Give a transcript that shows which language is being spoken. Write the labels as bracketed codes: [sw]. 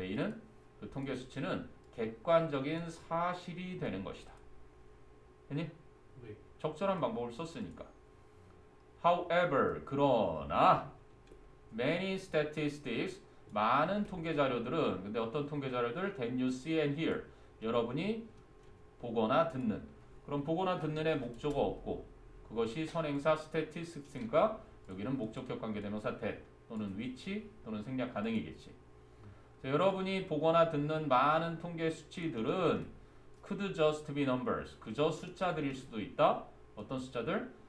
[ko] they는, 그 통계 수치는 객관적인 사실이 되는 것이다. 됐니? 네. 적절한 방법을 썼으니까. However, 그러나 many statistics, 많은 통계 자료들은, 근데 어떤 통계 자료들? [en] That you see and hear, 여러분이 보거나 듣는. [ko] 그럼 보거나 듣는에 목적어 없고, 그것이 선행사 statistics니까 여기는 목적격 관계대명사 that 또는 which 또는 생략 가능이겠지. 자, 여러분이 보거나 듣는 많은 통계 수치들은 could just be numbers, 그저 숫자들일 수도 있다. 어떤 숫자들?